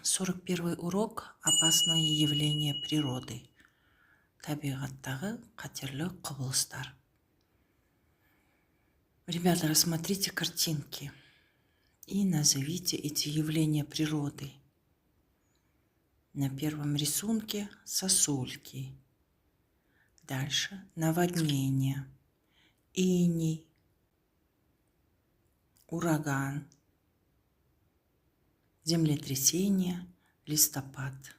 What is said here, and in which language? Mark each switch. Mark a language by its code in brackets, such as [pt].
[ru] 41 урок «Опасные явления природы». [kk] Табиғаттағы қатерлі құбылыстар. [ru] Ребята, рассмотрите картинки и назовите эти явления природы. На первом рисунке сосульки. Дальше наводнение, иней, ураган, землетрясение, листопад.